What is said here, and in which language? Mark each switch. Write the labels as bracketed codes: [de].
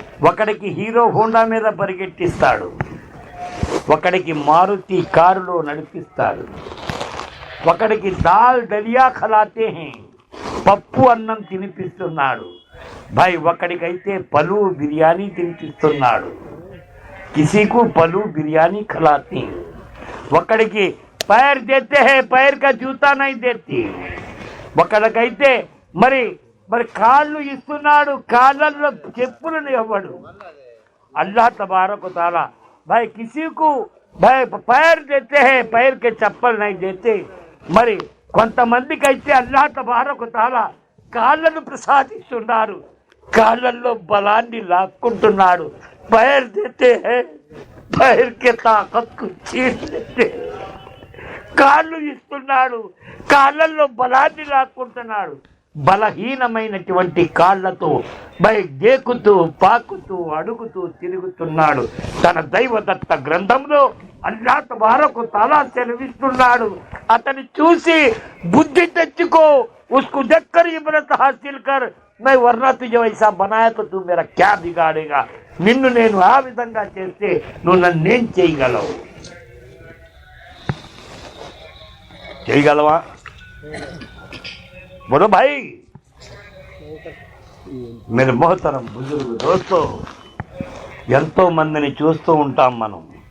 [te] ఒకడికి hero Honda మీద పరిగెట్టిస్తాడు, ఒకడికి మారుతి కారులో నడిపిస్తాడు, ఒకడికి [hi] దాల్ దలియా ఖలాతే హే [te] పప్పు అన్నం తినిపిస్తున్నాడు భాయ్, ఒకడికైతే పలు బిర్యానీ తినిపిస్తున్నాడు, [hi] కిసీకు పలు బిర్యానీ ఖలాతే. [te] ఒకడికి [hi] पैर देते हैं, पैर का जूता नहीं देती. [te] ఒకడికైతే మరి కాళ్ళు ఇస్తున్నాడు, కాళ్ళల్లో చెప్పులను ఇవ్వడు. [hi] अल्लाह तबारक ताला भाई किसी को भाई पैर देते हैं, पैर के चप्पल नहीं देते. [te] మరి కొంతమందికి అయితే అల్లాహ్ తబారక్ తాలా కాళ్ళను ప్రసాదిస్తున్నారు, కాళ్ళల్లో బలాన్ని లాక్కుంటున్నాడు. [hi] पैर देते हैं, पैर के ताकत को छीन लेते. [te] కాళ్ళు ఇస్తున్నాడు, కాళ్ళల్లో బలాన్ని లాక్కుంటున్నాడు. బలహీనమైనటువంటి కాళ్లతో దేకుతూ పాకుతూ అడుగుతూ తిరుగుతున్నాడు. తన దైవదత్త గ్రంథంలో అల్లాహ్ తబారక్ తాలా సెలవిస్తున్నాడు, అతని చూసి బుద్ధి తెచ్చుకో, [hi] उसको देखकर इबरत हासिल कर, मैं वरना तुझे वैसा बनाया तो तू मेरा क्या बिगाड़ेगा. [te] నిన్ను నేను ఆ విధంగా చేస్తే నువ్వు నన్నేం చేయగలవు? చేయగలవా? [hi] बोलो भाई. मेरे मोहतरम बुजुर्ग दोस्तों, [te] ఎంతో మందిని చూస్తూ ఉంటాం మనం.